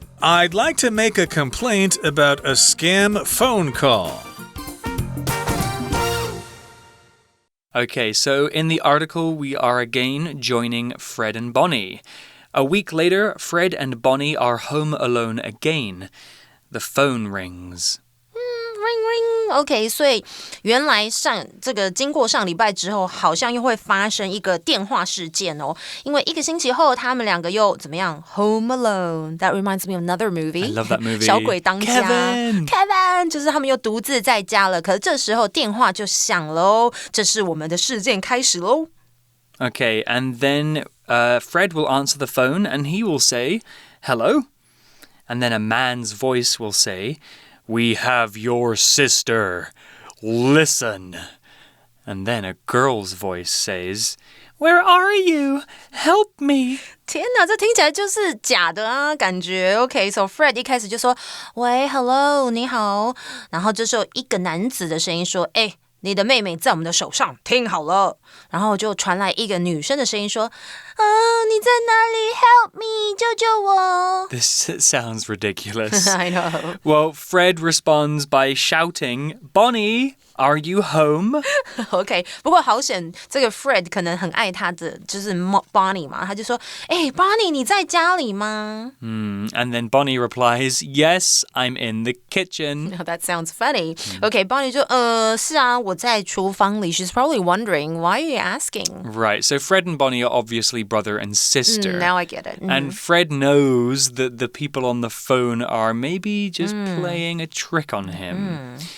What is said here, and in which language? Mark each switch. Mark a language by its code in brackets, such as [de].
[en] I'd like to make a complaint about a scam phone call. Okay, so in the article, we are again joining Fred and Bonnie. A week later, Fred and Bonnie are home alone again. The phone rings. Ring ring. [zh] OK， 所以原来经过上礼拜之后，好像又会发生一个电话事件哦。因为1个星期后，他们2个又怎么样 ？Home Alone. [en] That reminds me of another movie. I love that movie. [zh] 小鬼当家 Kevin，就是他们又独自在家了。可是这时候电话就响了哦，这是我们的事件开始喽。 [en] Okay, and then Fred will answer the phone and he will say, "Hello." And then a man's voice will say, "We have your sister. Listen." And then a girl's voice says, Where are you? Help me. [zh] 天哪，这听起来就是假的啊，感觉。OK，so Fred 一开始就说，喂 ，Hello， 你好。然后这时候一个男子的声音说，哎，你的妹妹在我们的手上，听好了。然后就传来一个女生的声音说，你在哪里 ？ [en] Help me， [zh] 救救我。 [en] This sounds ridiculous. I know. Well, Fred responds by shouting, Bonnie, are you home? [zh] OK， 不过好险，这个 Fred 可能很爱他的就是 Bonnie 嘛，他就说，哎 ，Bonnie， 你在家里吗 [en] And then Bonnie replies, Yes, I'm in the kitchen. That sounds funny. OK，Bonnie [zh] 就是啊，我在厨房里。 [en] She's probably wondering why are you asking? Right, so Fred and Bonnie are obviously brother and sister. Now I get it. And Fred knows that the people on the phone are maybe just playing a trick on him.